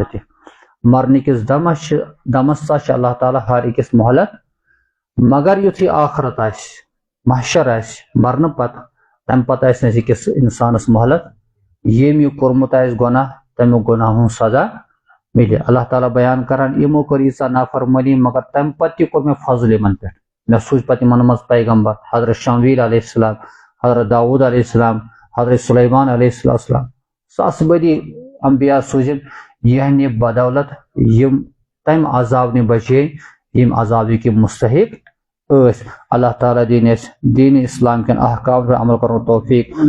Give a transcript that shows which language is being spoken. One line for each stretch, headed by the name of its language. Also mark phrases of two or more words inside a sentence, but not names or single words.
Kashmiri: تہِ مرنہٕ کِس دمس سا چھِ اللہ تعالیٰ ہر أکِس مہلت مگر یُتھُے آخرت آسہِ محشر آسہِ مرنہٕ پتہٕ تمہِ پتہٕ آسہِ نہٕ أکِس انسانس مہلت ییٚمۍ یہِ کوٚرمُت آسہِ گۄناہ تمیُک گۄناہ ہُنٛد سزا مِلہِ اللہ تعالیٰ بیان کران یِمو کٔر ییٖژاہ نافرمٲنی مگر تمہِ پتہٕ تہِ کوٚر مےٚ فضل یِمن پٮ۪ٹھ مےٚ سوٗز پتہٕ یِمن منٛز پیغمبر حضرت شمویل
Arabic: علیہ السلام
Kashmiri: حضرت داؤد
Arabic: علیہ السلام
Kashmiri: حضرت سلیمان
Arabic: علیہ السلام
Kashmiri: ساس بٔدی انبیا سوٗزِن یِہنٛدِ بدولت یِم تمہِ عذاب نہِ بچے یِم عذابٕکۍ یِم مستحق ٲسۍ اللہ تعالیٰ دِنۍ اَسہِ دیٖنِ اسلام کٮ۪ن احکام پٮ۪ٹھ عمل کرنُک توفیٖق